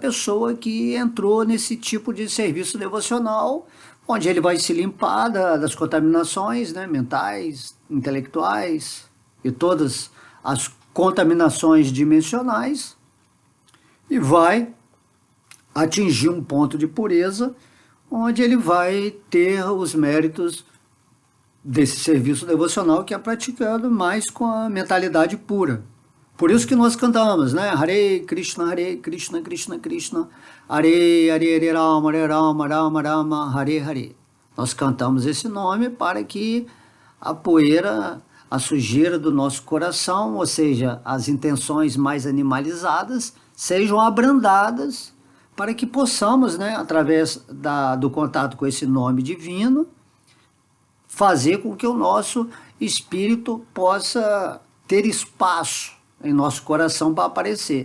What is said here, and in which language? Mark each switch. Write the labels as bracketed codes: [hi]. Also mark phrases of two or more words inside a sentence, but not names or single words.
[pt] pessoa que entrou nesse tipo de serviço devocional, onde ele vai se limpar das contaminações, né, mentais, intelectuais e todas as contaminações dimensionais, e vai atingir um ponto de pureza, onde ele vai ter os méritos desse serviço devocional que é praticado mais com a mentalidade pura. Por isso que nós cantamos, né? [sa] Hare Krishna, Krishna Krishna, Hare Hare Rama, Rama Rama, Hare Hare. [pt] Nós cantamos esse nome para que a poeira, a sujeira do nosso coração, ou seja, as intenções mais animalizadas, sejam abrandadas para que possamos, né, através do contato com esse nome divino, fazer com que o nosso espírito possa ter espaço em nosso coração para aparecer.